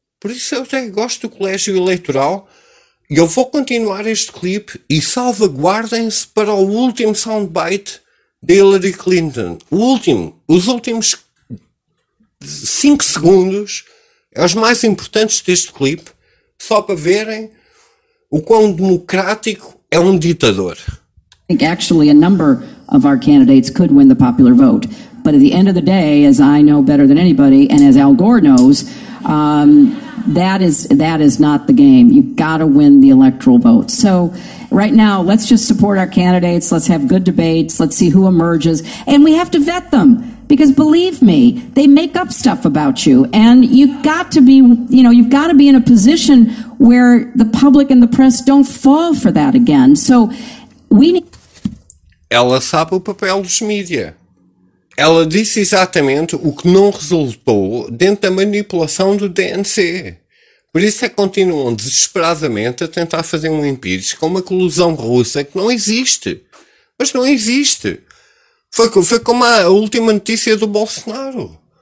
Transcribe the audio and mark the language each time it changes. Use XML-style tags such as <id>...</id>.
<pt>Por isso eu até gosto do colégio eleitoral, e eu vou continuar este clipe e salvaguardem-se para o último soundbite de Hillary Clinton. O último, os últimos 5 segundos é os mais importantes deste clipe, só para verem o quão democrático é um ditador.</pt> <en>I think actually a number of our candidates could win the popular vote, but at the end of the day, as I know better than anybody, and as Al Gore knows, that is not the game. You've got to win the electoral vote. So right now, let's just support our candidates. Let's have good debates. Let's see who emerges. And we have to vet them, because believe me, they make up stuff about you. And you've got to be in a position where the public and the press don't fall for that again. So we need...</en> <pt>Ela sabe o papel dos mídia. Ela disse exatamente o que não resultou dentro da manipulação do DNC. Por isso é que continuam desesperadamente a tentar fazer um impeachment com uma colusão russa que não existe. Mas não existe. Foi como a última notícia do Bolsonaro.</pt>